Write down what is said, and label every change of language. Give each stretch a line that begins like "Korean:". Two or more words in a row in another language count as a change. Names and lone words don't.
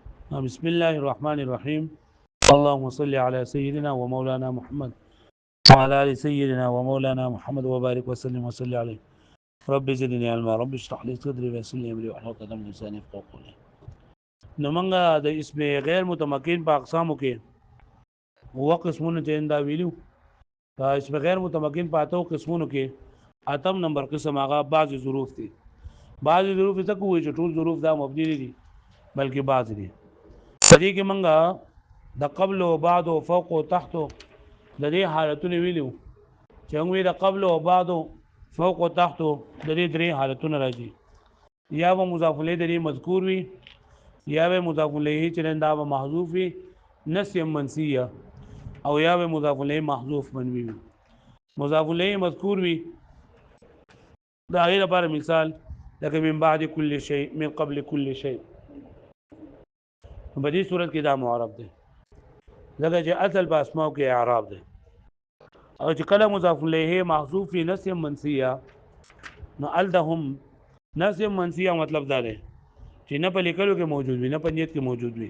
Arabic: بسم الله الرحمن الرحيم. اللهم صل على سيدنا ومولانا محمد وعلى آل سيدنا ومولانا محمد وبارك وسلم وصل عليه. رب زدني علما، رب اشرح لي صدري ويسر لي امري واحلل عقدة من لساني يفقهوا قولي.
Pashto: نو منګه د اسم غیر متمکن په اقسامو کې هو قسمونه چې دا ویلو. دا اسم غیر متمکن په اتو قسمونو کې اتم نمبر قسم هغه بعض ظروف دي. بعض ظروف څه کوي چې ټول ظروف دا مبني دي بلکې بعض دي. دې کې منګه د قبل او بعد او فوق او تحت د دې حالتونه ویلو چې موږ د قبل او بعد او فوق او تحت د دې درې حالتونه راځي. یا به مضاف الیه د دې مذکور وي، یا به مضاف الیه چې دا به محذوف وي
Arabic: نسیا منسیه،
Pashto: او یا به مضاف الیه محذوف منوي وي. مضاف الیه مذکور وي دا غیر لپاره مثال لکه
Arabic: من بعد کل شیء، من قبل کل شیء.
Pashto: په دې صورت کې دا معرب دی ځکه چې اصل په اسماء کې اعراب دی. او چې کله مضاف الیه محذوف
Arabic: فی نسیا منسیه
Pashto: نو الدهم
Arabic: نسیا منسیه
Pashto: مطلب دا دی چې نه په لیکلو کې موجود وي نه په نیت کې موجود وي.